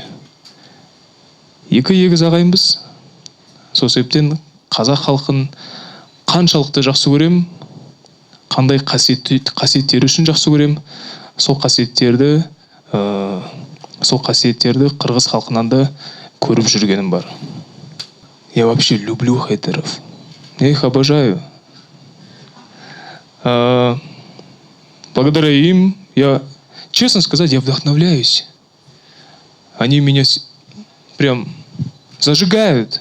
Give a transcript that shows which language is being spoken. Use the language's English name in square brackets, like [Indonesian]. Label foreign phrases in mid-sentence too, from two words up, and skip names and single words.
[Kazakh] Екі егіз ағайынбыз. Сол себептен қазақ халқын қаншалықты жақсы көрем, қандай қасиеттері үшін жақсы көрем, сол қасиеттерді қырғыз халқынан да көріп жүргенім бар. [Russian] Я вообще люблю хейтеров. Я их обожаю. Благодаря им честно сказать, я вдохновляюсь. Они меня прям зажигают.